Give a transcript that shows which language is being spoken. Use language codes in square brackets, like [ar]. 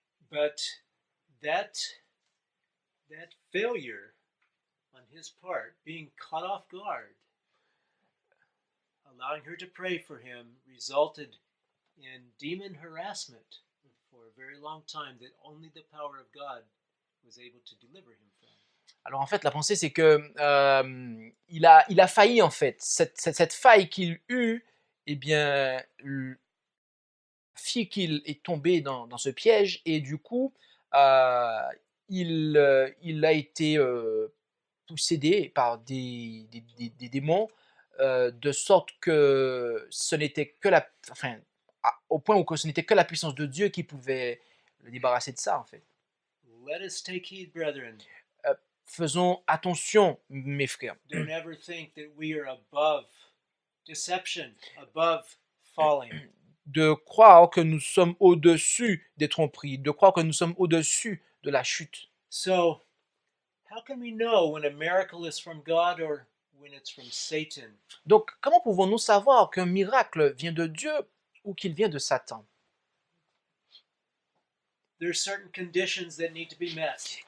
[en] But that failure on his part, being caught off guard, allowing her to pray for him, resulted in demon harassment for a very long time that only the power of God was able to deliver him from. [fr] Alors en fait, la pensée, c'est que il a failli en fait. Cette faille qu'il eut, eh bien, fit qu'il est tombé dans ce piège et du coup, il a été possédé par des démons, de sorte que ce n'était que au point où ce n'était que la puissance de Dieu qui pouvait le débarrasser de ça en fait. [en] Let us take heed, brethren. [fr] Faisons attention, mes frères. [en] Don't ever think that we are above deception, above falling. [fr] De croire que nous sommes au-dessus des tromperies, de croire que nous sommes au-dessus de la chute. [en] So, how can we know when a miracle is from God or when it's from Satan? [fr] Donc, comment pouvons-nous savoir qu'un miracle vient de Dieu ou qu'il vient de Satan? [en] There are certain conditions that need to be met.